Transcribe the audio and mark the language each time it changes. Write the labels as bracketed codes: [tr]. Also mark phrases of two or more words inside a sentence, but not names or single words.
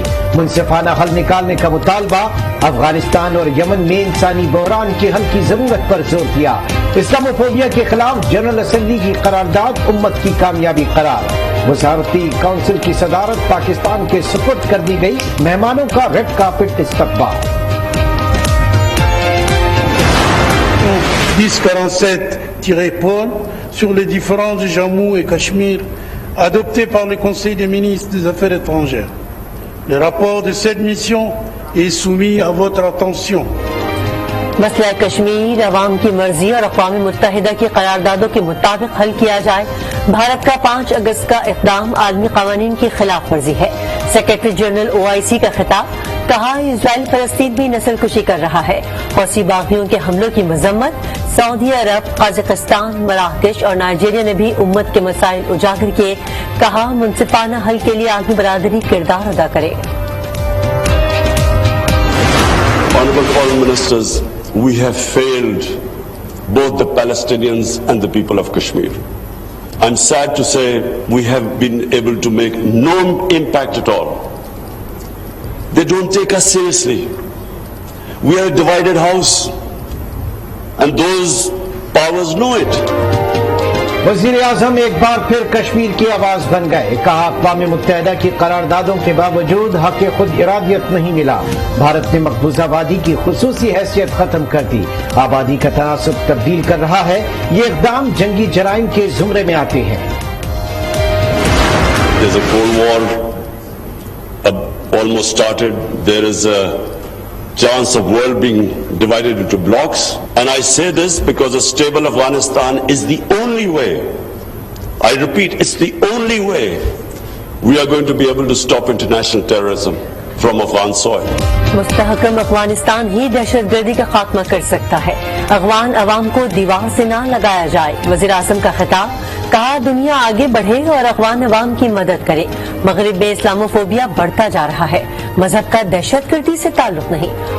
[ur] منصفانہ حل نکالنے کا مطالبہ۔ افغانستان اور یمن میں انسانی بحران کے حل کی ضرورت پر زور دیا۔ اسلاموفوبیا کے خلاف [en] General Assembly [ur] کی قرارداد امت کی کامیابی قرار۔ وزارتی کونسل کی صدارت پاکستان کے سپرد کر دی گئی۔ مہمانوں کا [en] red carpet [ur] استقبال۔ [fr] 1047-Paul sur les différends de Jammu et Cachemire adopté par le Conseil des ministres des Affaires étrangères. Le rapport de cette mission est soumis à votre attention. [ur] مسئلہ کشمیر عوام کی مرضی اور اقوام متحدہ کی قراردادوں کے مطابق حل کیا جائے۔ بھارت کا 5 اگست کا اقدام عالمی قوانین کی خلاف ورزی ہے۔ [en] Secretary General [ur] OIC کا خطاب۔ کہا اسرائیل فلسطین بھی نسل کشی کر رہا ہے۔ حوثی باغیوں کے حملوں کی مذمت۔ سعودی عرب، قازقستان، مراکش اور نائجیریا نے بھی امت کے مسائل اجاگر کیے۔ کہا منصفانہ حل کے لیے عالمی برادری کردار ادا کرے۔ [en] Honorable Foreign Ministers, we have failed both the Palestinians and the people of Kashmir. I'm sad to say we have been able to make no impact at all. They don't take us seriously. We are a divided house and those powers know it. [ur] وزیر اعظم ایک بار پھر کشمیر کی آواز بن گئے۔ کہا اقوام متحدہ کی قراردادوں کے باوجود حق خود ارادیت نہیں ملا۔ بھارت نے مقبوضہ وادی کی خصوصی حیثیت ختم کر دی۔ آبادی کا تناسب تبدیل کر رہا ہے۔ یہ اقدام جنگی جرائم کے زمرے میں آتے ہیں۔ [en] There's a Cold War almost started. There is a chance of world being divided into blocks, and I say this because a stable Afghanistan is the only way, I repeat, it's the only way we are going to be able to stop international terrorism from Afghan soil. [ur] مستحکم افغانستان ہی دہشت گردی کا خاتمہ کر سکتا ہے۔ افغان عوام کو دیوار سے نہ لگایا جائے۔ وزیر اعظم کا خطاب۔ کہا دنیا آگے بڑھے اور افغان عوام کی مدد کرے۔ مغرب میں اسلاموفوبیا بڑھتا جا رہا ہے۔ مذہب کا دہشت گردی سے تعلق نہیں۔